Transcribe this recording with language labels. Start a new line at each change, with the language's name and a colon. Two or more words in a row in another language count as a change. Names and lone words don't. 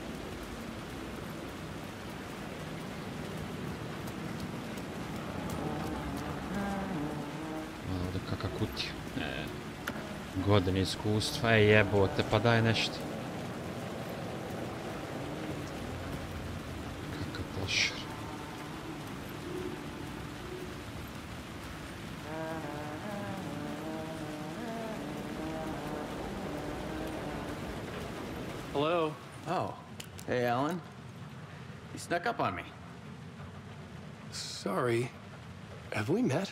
Serbian: Malo ovdje kaka kutija. Godine iskustva, jebote, pa daj nešto. Kakav plošar.
English: Hello. Oh. Hey, Alan. You snuck up on me. Sorry. Have we met?